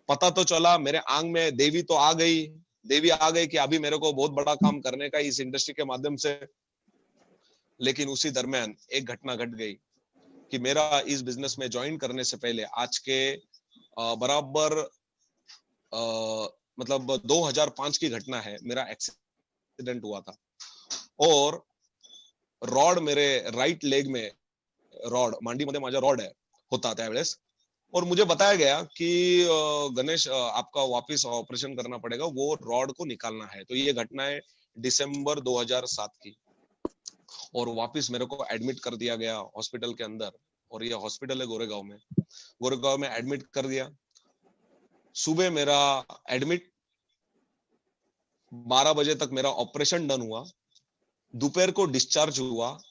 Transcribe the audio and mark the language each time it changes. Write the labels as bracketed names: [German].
[Hindi] पता तो चला, मेरे आंग में देवी तो आ गई, देवी आ गई कि अभी मेरे को बहुत बड़ा काम करने का इस इंडस्ट्री के माध्यम से। लेकिन उसी दरमियान एक घटना घट गई कि मेरा इस बिजनेस में ज्वाइन करने से पहले, आज के बराबर मतलब 2005 की घटना है, मेरा एक्सीडेंट हुआ था। और रॉड मेरे राइट लेग में, [Marathi] रॉड मांडीमध्ये माझ्या रॉड आहे होता त्यावेळेस। [Hindi] और मुझे बताया गया कि गणेश आपका वापस ऑपरेशन करना पड़ेगा, वो रॉड को निकालना है। तो ये घटना है दिसंबर 2007 की। और वापस मेरे को एडमिट कर दिया गया हॉस्पिटल के अंदर, और ये हॉस्पिटल है गोरेगांव में। गोरेगांव में एडमिट कर दिया। सुबह मेरा एडमिट, 12 बजे तक मेरा ऑपरेशन डन हुआ, दोपहर को डिस्चार्ज हुआ।